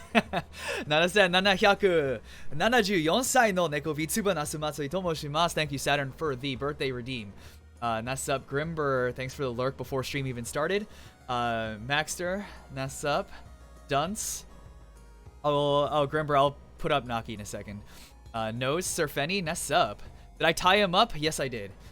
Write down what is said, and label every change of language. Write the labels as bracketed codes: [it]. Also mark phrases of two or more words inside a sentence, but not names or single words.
[ja] 7774 歳の猫 VTuber Nasu Matsui Tomoshimasu. [en] Thank you, Saturn, for the birthday redeem. Nasup Grimber, thanks for the lurk before stream even started. Maxter, Nasup, Dunce. Oh, Grimber, I'll put up Naki in a second. Nose, Surfeni, Nasup. Did I tie him up? Yes, I did.